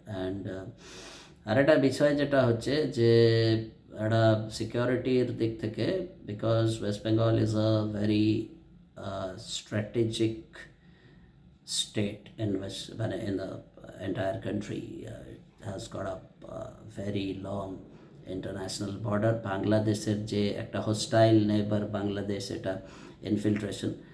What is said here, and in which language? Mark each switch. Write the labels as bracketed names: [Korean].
[English] and [Bangla] আর একটা বিষয় যেটা হচ্ছে যে একটা সিকিউরিটির দিক থেকে, [English] Because West Bengal is a very strategic state in the entire country. It has got a very long international border. [Bangla] বাংলাদেশের যে একটা হোস্টাইল নেবার বাংলাদেশ, এটা ইনফিল্ট্রেশন।